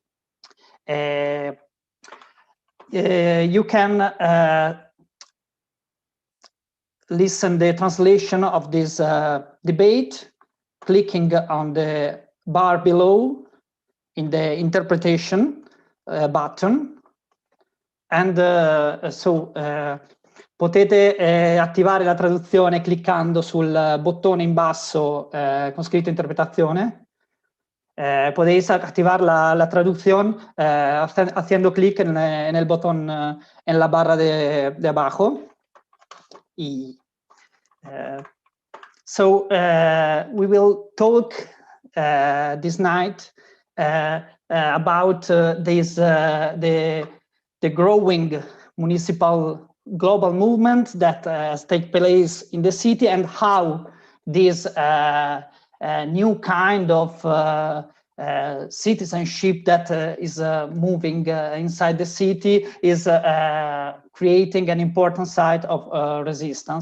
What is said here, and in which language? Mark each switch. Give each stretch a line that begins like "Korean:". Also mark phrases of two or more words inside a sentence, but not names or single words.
English: You can listen the translation of this debate, clicking on the bar below in the interpretation button.
Italian: And potete attivare la traduzione cliccando sul bottone in basso con scritto interpretazione.
Spanish: Podéis activar la traducción haciendo clic en el botón en la barra de abajo.
English: We will talk this night about the growing municipal global movement that has taken place in the city and how this new kind of citizenship that is moving inside the city is creating an important site of resistance.